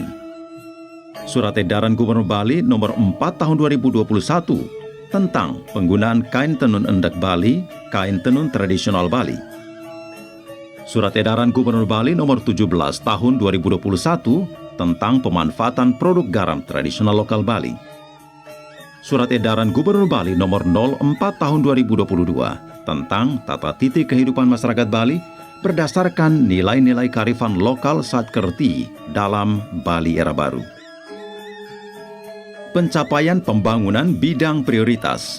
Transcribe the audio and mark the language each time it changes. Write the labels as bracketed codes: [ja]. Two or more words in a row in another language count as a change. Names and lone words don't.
[id] Surat edaran Gubernur Bali nomor 4 tahun 2021 tentang penggunaan kain tenun endek Bali, kain tenun tradisional Bali. Surat edaran Gubernur Bali nomor 17 tahun 2021 tentang pemanfaatan produk garam tradisional lokal Bali. Surat edaran Gubernur Bali nomor 04 tahun 2022 tentang tata titi kehidupan masyarakat Bali berdasarkan nilai-nilai kearifan lokal Satkerti dalam Bali Era Baru. Pencapaian pembangunan bidang prioritas.